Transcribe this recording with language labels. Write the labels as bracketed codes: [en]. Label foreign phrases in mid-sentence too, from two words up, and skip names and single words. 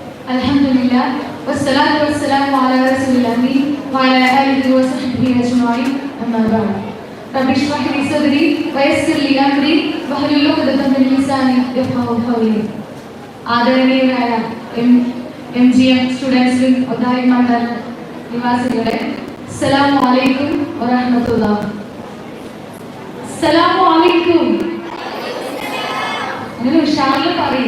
[ar] الحمد لله، والصلاة والسلام على رسول الله وعلى آله وصحبه أجمعين. أما بعد. رب اشرح لي صدري ويسر لي أمري واحلل عقدة من لساني يفقهوا قولي. [ml] ആദരണീയരായ MGM സ്റ്റുഡൻസ് ഒതായി മണ്ഡൽ നിവാസികളെ [ar] السلام عليكم ورحمة الله. السلام عليكم. [ml] അങ്ങനെ ഉഷാറിൽ പറയും.